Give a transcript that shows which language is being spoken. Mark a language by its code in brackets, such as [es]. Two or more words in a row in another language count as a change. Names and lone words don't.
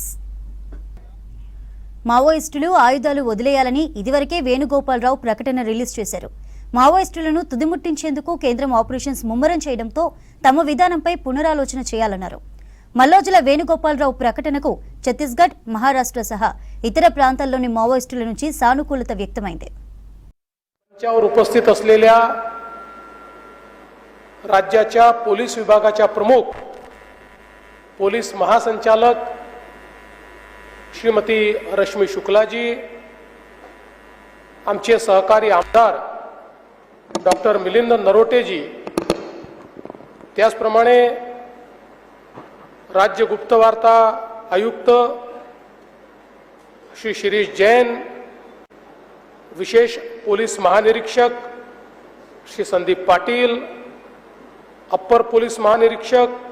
[te] మావోయిస్టులు ఆయుధాలు వదిలేయాలని ఇదివరకే వేణుగోపాలరావు ప్రకటన రిలీజ్ చేశారు. మావోయిస్టులను తుదిముట్టించేందుకు కేంద్రం ఆపరేషన్స్ ముమ్మరం చేయడంతో తమ విధానంపై పునరాలోచన చేయాలన్నారు. మల్లోజుల వేణుగోపాలరావు ప్రకటనకు ఛత్తీస్గఢ్, మహారాష్ట్ర సహా ఇతర ప్రాంతాల్లోని మావోయిస్టుల నుంచి సానుకూలత వ్యక్తమైంది. [mr] उपस्थित असलेल्या राज्याच्या पोलीस विभागाच्या प्रमुख पोलीस महासंचालक श्रीमती रश्मी शुक्लाजी, आमचे सहकारी आमदार डॉक्टर मिलिंद नरोटेजी, त्याचप्रमाणे राज्य गुप्तवार्ता आयुक्त श्री शिरीष जैन, विशेष पोलीस महानिरीक्षक श्री संदीप पाटील, अप्पर पोलीस महानिरीक्षक